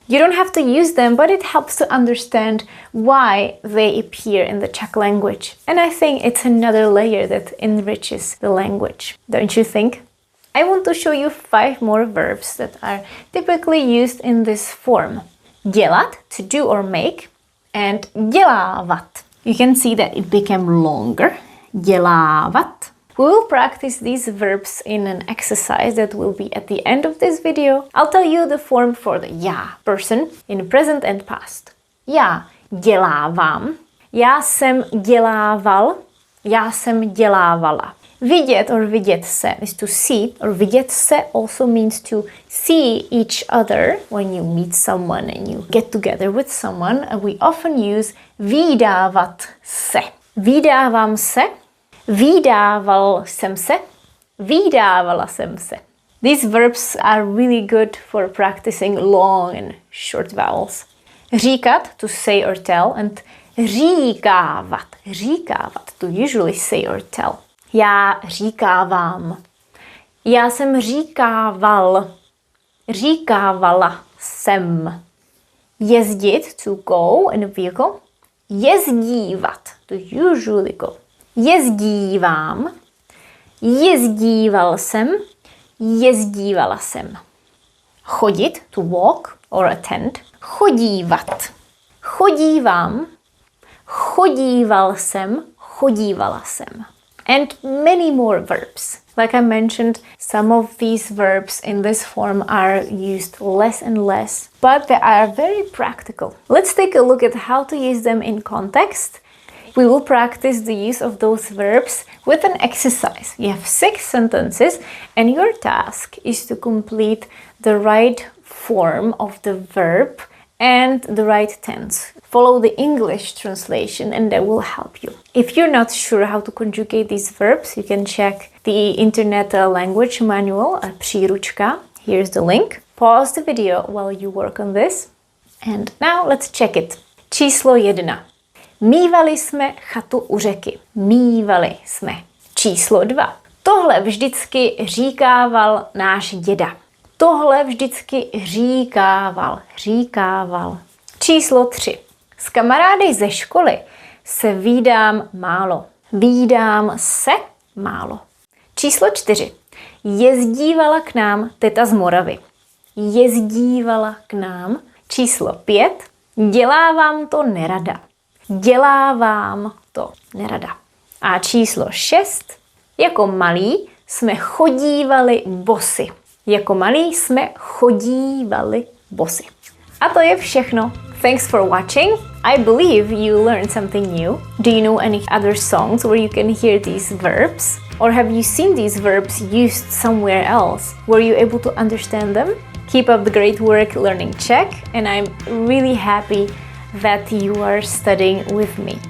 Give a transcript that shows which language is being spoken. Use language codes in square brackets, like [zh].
[en] You don't have to use them, but it helps to understand why they appear in the Czech language. And I think it's another layer that enriches the language. Don't you think? I want to show you 5 more verbs that are typically used in this form. Dělat, to do or make, and dělávat. You can see that it became longer. Dělávat. We will practice these verbs in an exercise that will be at the end of this video. I'll tell you the form for the já person in present and past. [cs] Já dělávám. Já jsem dělával. Já jsem dělávala. [en] Vidět or vidět se is to see, or vidět se also means to see each other when you meet someone and you get together with someone. And we often use vídávat se. [cs] Vídávám se. Vídával jsem se, vídávala jsem se. [en] These verbs are really good for practicing long and short vowels. Říkat, to say or tell, and říkávat, říkávat, to usually say or tell. [cs] Já říkávám. Já jsem říkával. Říkávala jsem. [en] Jezdit, to go in a vehicle. Jezdívat, to usually go. [cs] Jezdívám, jezdíval jsem, jezdívala jsem. [en] Chodit, to walk or attend. Chodívat. [cs] Chodívám, chodíval jsem, chodívala jsem. [en] And many more verbs. Like I mentioned, some of these verbs in this form are used less and less, but they are very practical. Let's take a look at how to use them in context. We will practice the use of those verbs with an exercise. You have 6 sentences and your task is to complete the right form of the verb and the right tense. Follow the English translation and that will help you. If you're not sure how to conjugate these verbs, you can check the internet language manual, příručka. Here's the link. Pause the video while you work on this. And now let's check it. [cs] Číslo 1. Mívali jsme chatu u řeky. Mívali jsme. Číslo 2. Tohle vždycky říkával náš děda. Tohle vždycky říkával. Říkával. Číslo 3. S kamarády ze školy se vídám málo. Vídám se málo. Číslo 4. Jezdívala k nám teta z Moravy. Jezdívala k nám. Číslo 5. Dělávám to nerada. Dělávám to nerada. A číslo 6. Jako malí jsme chodívali bosy. Jako malí jsme chodívali bosy. A to je všechno. [en] Thanks for watching. I believe you learned something new. Do you know any other songs where you can hear these verbs? Or have you seen these verbs used somewhere else? Were you able to understand them? Keep up the great work learning Czech, and I'm really happy that you are studying with me.